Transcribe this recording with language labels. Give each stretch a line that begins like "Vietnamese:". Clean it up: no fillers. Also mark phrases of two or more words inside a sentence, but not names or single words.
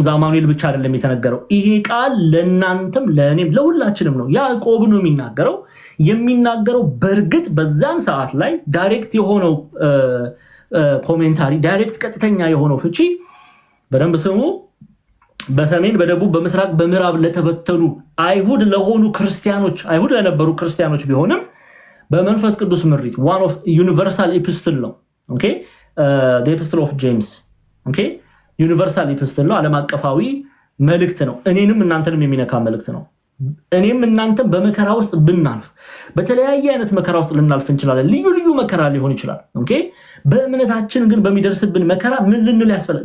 Amharic: ዛማኑኤል ብቻ አይደለም የተነገረው። ይሄ ቃል ለእናንተም ለእኔም ለሁላችንም ነው። ያዕቆብ ነው የሚናገረው። በእርግጥ በዛም ሰዓት ላይ ዳይሬክት የሆነው ኮሜንታሪ፣ ዳይሬክት ቀጥተኛ የሆነው ፍቺ በደንብ ስሙ። በሰሜን በደቡብ በምስራቅ በምዕራብ ለተበተኑ አይሁድ ለነበሩ ክርስቲያኖች ቢሆንም በመንፈስ ቅዱስ ምሪት
English: one of universal epistle
Amharic: ነው። ኦኬ
English: the epistle of James
Amharic: ኦኬ
English: universal epistle
Amharic: ነው፣ ዓለም አቀፋዊ መልእክት ነው። እኔንም እናንተንም የሚነካ መልእክት ነው። እኔም እናንተም በመከራ ውስጥ ብናልፍ በተለያየ አይነት መከራ ውስጥ ልናልፍ እንችላለን። ልዩ ልዩ መከራ ሊሆን ይችላል። ኦኬ በእምነታችን ግን በሚደርስብን መከራ ምን ልንል ያስፈልጋል?